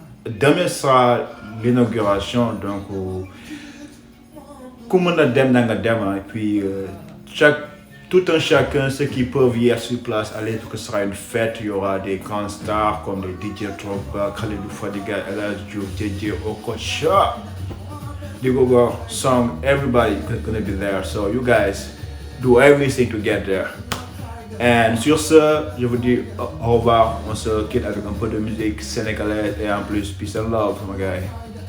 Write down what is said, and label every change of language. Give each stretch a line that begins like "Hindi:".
French: Demain sera l'inauguration, donc comment on a et puis tout un chacun, ceux qui peuvent y être sur place, allez, parce que ce sera une fête, il y aura des grands stars comme les DJ Drogba, Khalidou Fadiga, El Hadji Diouf, JJ Okocha, Digogo, Song,
English: everybody gonna be there. So you guys do everything to get there.
French: Et sur ce, je vous dis au revoir. On se quitte avec un peu de musique sénégalaise et en plus,
English: peace and love, my guy.